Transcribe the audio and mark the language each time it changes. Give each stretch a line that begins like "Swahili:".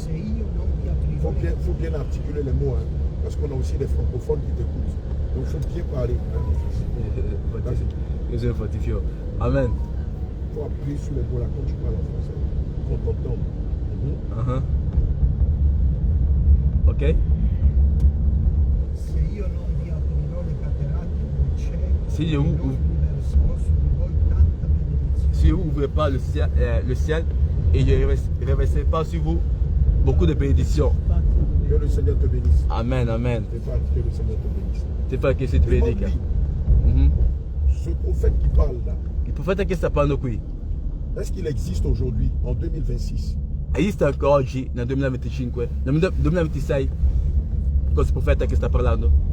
Italian: Se io non vi aprirò
French: Faut bien articuler les mots, hein, parce qu'on a aussi des francophones qui t'écoutent. Donc il faut bien parler. Hein. Jésus est fortifié. Amen. Il faut appuyer sur les mots là quand tu parles en français. Qu'on t'entende. Uh-huh. Ok?
Italian: Se io non vi aprirò le cataratte del cielo,
French: Si io-
Italian: non riverserò su di voi tanta benedizione.
French: Si vous n'ouvrez pas le ciel et je ne reverserai pas sur vous beaucoup de bénédictions. Que le Seigneur te bénisse. Amen, amen. C'est pas que le Seigneur te bénisse. C'est pas
Italian: che si ti benedica.
French: Demande-lui, ce prophète qui parle là,
Italian: Il profeta che sta parlando qui
French: est-ce qu'il existe aujourd'hui, en 2026?
Italian: esiste ancora oggi, nel 2025, nel 2026, questo profeta che sta parlando?